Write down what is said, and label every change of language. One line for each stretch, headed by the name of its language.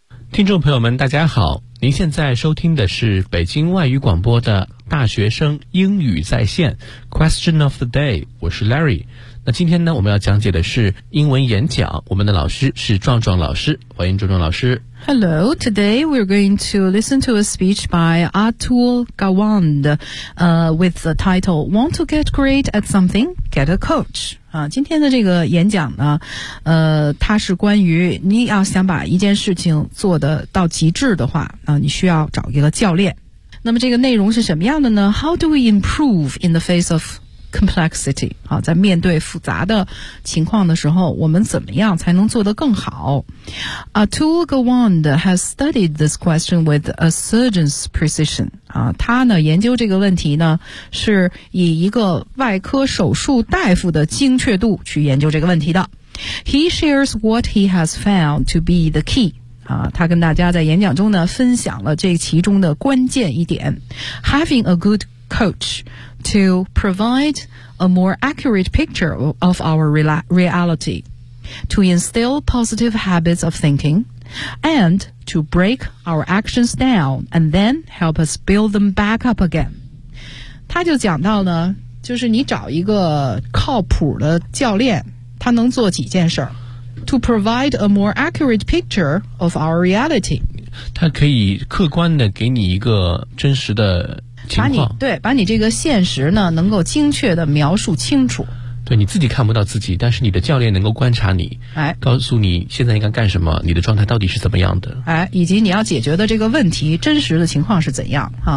Chinese: 听众朋友们大家好，您现在收听的是北京外语广播的大学生英语在线
English: Question of the Day，
Chinese: 我是 Larry。那今天呢，我们要讲解的是英文演讲，我们的老师是壮壮老师，欢迎壮壮老师。
English: Hello, today we're going to listen to a speech by Atul Gawand、with the title Want to get great at something? Get a coach。
Chinese: 今天的这个演讲呢，它是关于你要想把一件事情做得到极致的话，你需要找一个教练。那么这个内容是什么样的呢？
English: How do we improve in the face of complexity？
Chinese: 在面对复杂的情况的时候，我们怎么样才能做得更好？
English: Atul Gawand has studied this question with a surgeon's precision。
Chinese: 他呢研究这个问题呢，是以一个外科手术大夫的精确度去研究这个问题的。
English: He shares what he has found to be the key。
Chinese: 他跟大家在演讲中呢分享了这其中的关键一点。
English: Having a good coach to provide a more accurate picture of our reality, to instill positive habits of thinking, and to break our actions down and then help us build them back up again.
Chinese: 他就讲到呢，就是你找一个靠谱的教练，他能做几件事儿。
English: To provide a more accurate picture of our reality.
Chinese: 他可以客观的给你一个真实的情况。把你这个现实呢能够精确的描述清楚。对，你自己看不到自己，但是你的教练能够观察你，告诉你现在应该干什么，你的状态到底是怎么样的。以及你要解决的这个问题真实的情况是怎样。